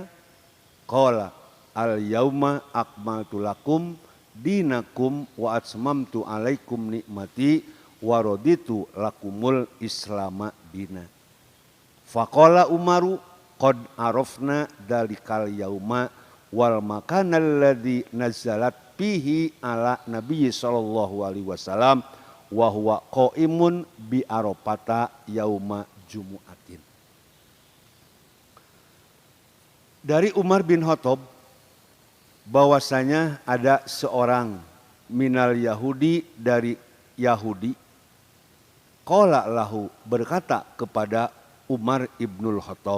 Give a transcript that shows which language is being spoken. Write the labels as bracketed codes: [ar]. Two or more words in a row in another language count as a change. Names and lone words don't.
[ar] قال اليوم أكملت لكم دينكم وأتممت عليكم نعمتي ورضيت لكم الإسلام دينا. فقال عمر قد عرفنا ذلك اليوم والمكان الذي نزلت فيه على النبي صلى الله عليه وسلم وهو قائم بعرفة يوم جمعة. [id] Dari Umar bin Khattab bahwasanya ada seorang [ar] من اليهود [id] dari Yahudi, [ar] قال له [id] berkata kepada Umar ibnul Khattab,